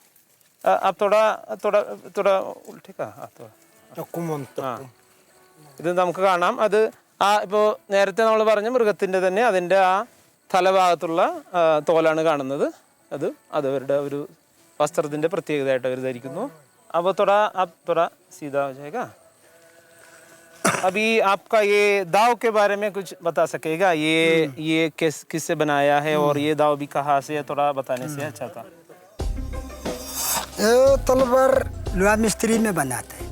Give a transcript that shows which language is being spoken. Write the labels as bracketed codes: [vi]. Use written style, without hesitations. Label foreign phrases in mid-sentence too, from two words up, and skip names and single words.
[ml] ഇത് നമുക്ക് കാണാം. അത് ഇപ്പോൾ നേരത്തെ നമ്മൾ പറഞ്ഞ മൃഗത്തിൻ്റെ തന്നെ അതിൻ്റെ ആ തലഭാഗത്തുള്ള തോലാണ് കാണുന്നത്. അത് അവരുടെ ഒരു വസ്ത്രത്തിൻ്റെ പ്രത്യേകതയായിട്ട് അവർ ധരിക്കുന്നു. [hi] അപ്പോൾ थोड़ा सीधा हो जाएगा. अभी आपका ये दाव के बारे में कुछ बता सकेगा? ये किससे बनाया है और ये दाव भी कहाँ से है? थोड़ा बताने से अच्छा था. ये तलवार लोहा मिस्त्री में बनाता है.